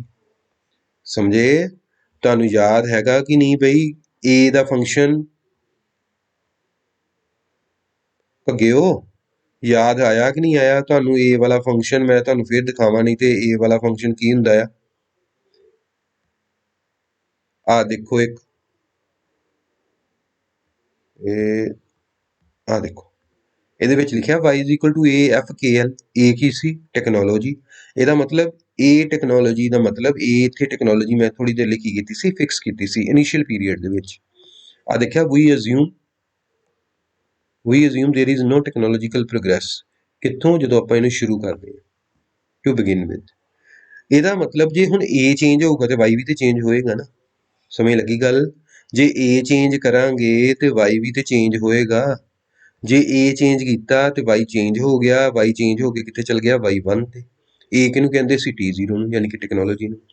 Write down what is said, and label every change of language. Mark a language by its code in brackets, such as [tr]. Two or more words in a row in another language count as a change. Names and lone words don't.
[pa] ਸਮਝੇ। ਤੁਹਾਨੂੰ ਯਾਦ ਹੈਗਾ ਕਿ ਨਹੀਂ ਬਈ, A ਦਾ ਫੰਕਸ਼ਨ ਭੱਗਿਓ, ਯਾਦ ਆਇਆ ਕਿ ਨਹੀਂ ਆਇਆ ਤੁਹਾਨੂੰ A ਵਾਲਾ ਫੰਕਸ਼ਨ, ਮੈਂ ਤੁਹਾਨੂੰ ਫਿਰ ਦਿਖਾਵਾਂ ਨਹੀਂ ਤੇ A ਵਾਲਾ ਫੰਕਸ਼ਨ ਕੀ ਹੁੰਦਾ ਆ ਦੇਖੋ ਇੱਕ, ਇਹ ਆ ਦੇਖੋ ਇਹਦੇ ਵਿੱਚ ਲਿਖਿਆ [en] y is equal to a f k l। [pa] a ਕੀ ਸੀ, ਟੈਕਨੋਲੋਜੀ। ਇਹਦਾ ਮਤਲਬ a ਟੈਕਨੋਲੋਜੀ ਦਾ ਮਤਲਬ a ਇੱਥੇ ਟੈਕਨੋਲੋਜੀ ਮੈਂ ਥੋੜੀ ਦੇਰ ਲਈ ਕੀ ਕੀਤੀ ਸੀ, ਫਿਕਸ ਕੀਤੀ ਸੀ [en] initial period [pa] ਦੇ ਵਿੱਚ। ਆ ਦੇਖਿਆ [en] we assume there is no technological progress, [pa] ਕਿੱਥੋਂ, ਜਦੋਂ ਆਪਾਂ ਇਹਨੂੰ ਸ਼ੁਰੂ ਕਰਦੇ ਹਾਂ, [en] to begin with। [pa] ਇਹਦਾ ਮਤਲਬ ਜੇ ਹੁਣ a ਚੇਂਜ ਹੋਊਗਾ ਤੇ y ਵੀ ਤੇ ਚੇਂਜ ਹੋਏਗਾ ਨਾ, ਸਮਝ ਲੱਗੀ ਗੱਲ। ਜੇ a ਚੇਂਜ ਕਰਾਂਗੇ ਤੇ y ਵੀ ਤੇ ਚੇਂਜ ਹੋਏਗਾ। ਜੇ A ਚੇਂਜ ਕੀਤਾ ਤੇ Y ਚੇਂਜ ਹੋ ਗਿਆ, Y ਚੇਂਜ ਹੋ ਕੇ ਕਿੱਥੇ ਚਲ ਗਿਆ, Y1 ਤੇ। A ਕਿਹਨੂੰ ਕਹਿੰਦੇ ਸੀ, T0 ਨੂੰ, ਯਾਨੀ ਕਿ ਟੈਕਨੋਲੋਜੀ ਨੂੰ।